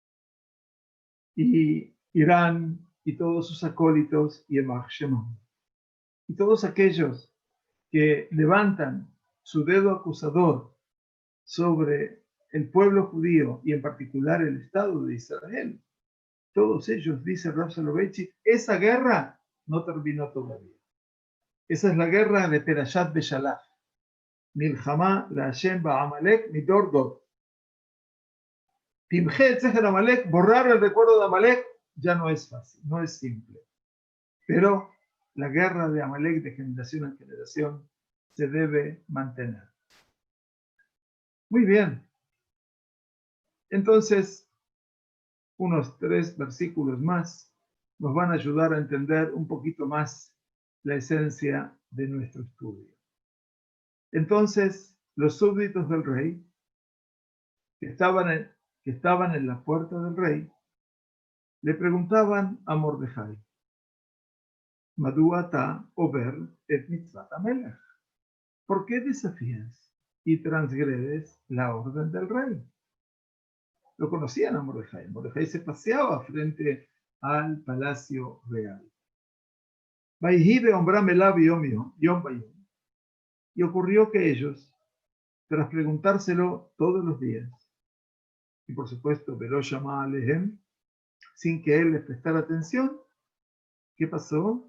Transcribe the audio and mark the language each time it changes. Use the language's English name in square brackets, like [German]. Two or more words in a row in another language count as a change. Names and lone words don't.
[Spanish] y Irán y todos sus acólitos [Hebrew] ימח שמו [Spanish] y todos aquellos que levantan su dedo acusador sobre el pueblo judío y en particular el Estado de Israel, todos ellos, dice Rav Soloveitchik, esa guerra no terminó todavía. Esa es la guerra de Perashat Beshalach. [Hebrew] מלחמה לה' בעמלק מדר דר. תמחה זכר עמלק, [Spanish] borrar el recuerdo de Amalek ya no es fácil, no es simple. Pero la guerra de Amalek de generación en generación se debe mantener. Muy bien. Entonces, unos 3 versículos más nos van a ayudar a entender un poquito más la esencia de nuestro estudio. Entonces, los súbditos del rey, que estaban en la puerta del rey, le preguntaban a Mordejai, [Hebrew] מדוע אתה עובר את מצות המלך, [Spanish] ¿por qué desafías y transgredes la orden del rey? Lo conocían a Mordejai. Mordejai se paseaba frente al palacio real. Y ocurrió que ellos, tras preguntárselo todos los días, y por supuesto, [Hebrew] ולא שמע אלהם, [Spanish] sin que él les prestara atención, ¿qué pasó?